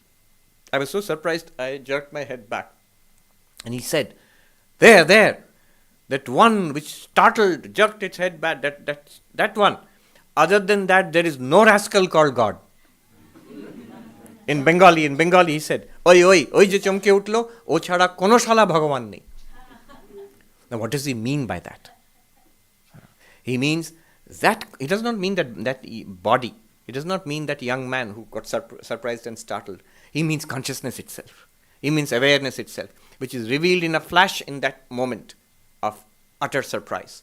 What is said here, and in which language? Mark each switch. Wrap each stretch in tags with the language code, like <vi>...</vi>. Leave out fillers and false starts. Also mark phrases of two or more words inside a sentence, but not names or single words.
<en>I was so surprised, I jerked my head back. And he said, there, that one which startled, jerked its head back, that one. Other than that, there is no rascal called God. In Bengali he said,</en> <bn>ওই যে চমকে উঠল, ও ছাড়া কোনো শালা ভগবান নেই.</bn> <en>Now what does he mean by that? He means that, he does not mean that body. He does not mean that young man who got surprised and startled. He means consciousness itself. He means awareness itself, which is revealed in a flash in that moment of utter surprise.</en>